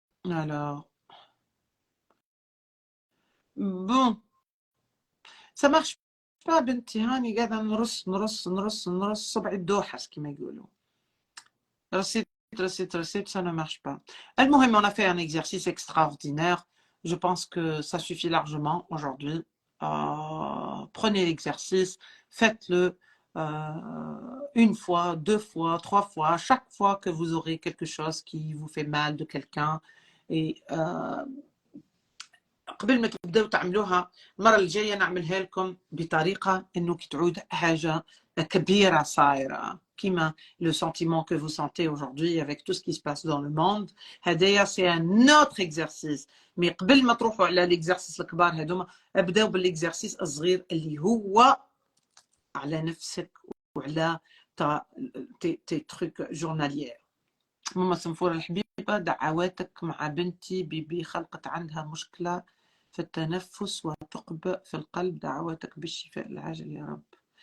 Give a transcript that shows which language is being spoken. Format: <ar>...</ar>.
<fr>Alors bon, ça marche pas</fr> <ar>بنتي. هاني قاعدة نرص صبع الدوحس كما يقولوا.</ar> <fr>Recette, ça ne marche pas. المهم, on a fait un exercice extraordinaire. Je pense que ça suffit largement aujourd'hui. Prenez l'exercice, faites-le une fois, 2 fois, 3 fois, chaque fois que vous aurez quelque chose qui vous fait mal de quelqu'un. Et</fr> <ar>قبل ما تبداو تعملوها المره الجايه نعملها لكم بطريقه انه كي تعود حاجه كبيره صايره كيما</ar> <fr>le sentiment que vous sentez aujourd'hui avec tout ce qui se passe dans le monde. هدايا c'est un autre exercice.</fr> <ar>mais قبل ما تروحوا على الاكزرسيس الكبار هذوما ابداو بالاكزرسيس الصغير اللي هو على نفسك وعلى تي تروك جورناليير. ماما سنفورة الحبيبة، دعواتك مع بنتي بيبي خلقت عندها مشكلة في التنفس وثقب في القلب، دعواتك بالشفاء العاجل يا رب.</ar>